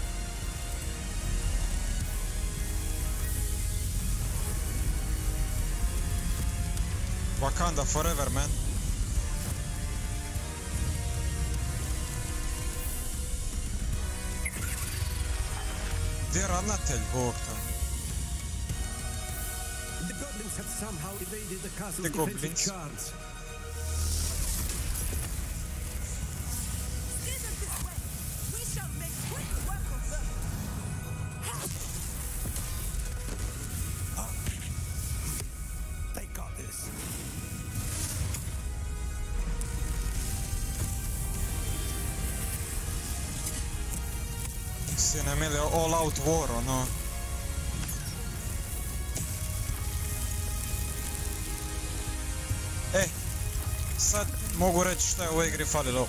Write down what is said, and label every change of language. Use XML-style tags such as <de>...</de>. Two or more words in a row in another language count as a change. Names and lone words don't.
<en>Wakanda forever, man.</en> <hr>Gdje je ravnatelj, Bog to?</hr> <en>The goblins have somehow evaded the castle's The defensive goblins. charms. They got this.</en> <hr>Sine mili,</hr> <en>all out war,</en> <hr>ono. Sad mogu reći šta je u ovoj igri falilo.</hr>